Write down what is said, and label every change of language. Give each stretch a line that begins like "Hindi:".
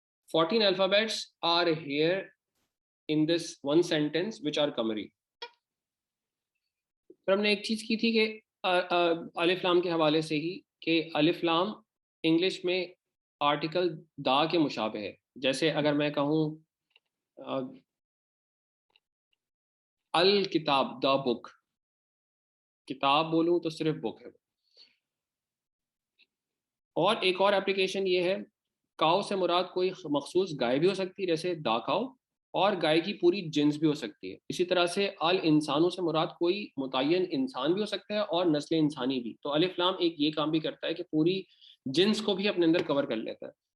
English: 14 alphabets are here in this one sentence which are قمری.
Urdu: پھر ہم نے ایک چیز کی تھی کہ الف لام کے حوالے سے ہی، کہ الف لام انگلش میں آرٹیکل دا کے مشابہ ہے. جیسے اگر میں کہوں الکتاب، دا بک، کتاب بولوں تو صرف بک ہے. اور ایک اور اپلیکیشن یہ ہے، کاؤ سے مراد کوئی مخصوص گائے بھی ہو سکتی ہے جیسے دا کاؤ، اور گائے کی پوری جنس بھی ہو سکتی ہے. اسی طرح سے انسانوں سے مراد کوئی متعین انسان بھی ہو سکتا ہے اور نسل انسانی بھی. تو الف لام ایک یہ کام بھی کرتا ہے کہ پوری جنس کو بھی اپنے اندر کور کر لیتا ہے.